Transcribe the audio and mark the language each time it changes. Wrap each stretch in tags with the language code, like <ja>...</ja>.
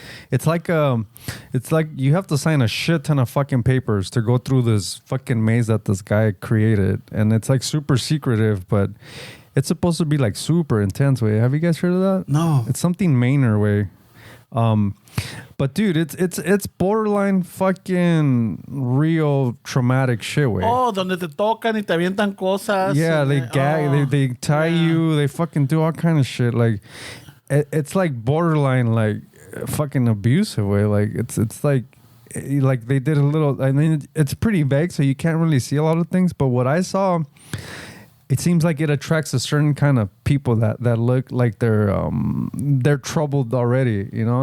<en>It's like you have to sign a shit ton of fucking papers to go through this fucking maze that this guy created, and it's like super secretive, but it's supposed to be like super intense. Way, have you guys heard of that? No, it's something Manor way. But dude, it's borderline fucking real traumatic shit way.</en> <es>Oh, donde te tocan y te avientan cosas.</es> <en>Yeah, they gag, they tie you, they fucking do all kind of shit. Like it's like borderline like fucking abusive way. Like it's like they did a little. I mean, it's pretty vague, so you can't really see a lot of things. But what I saw, it seems like it attracts a certain kind of people that look like they're troubled already, you know.</en>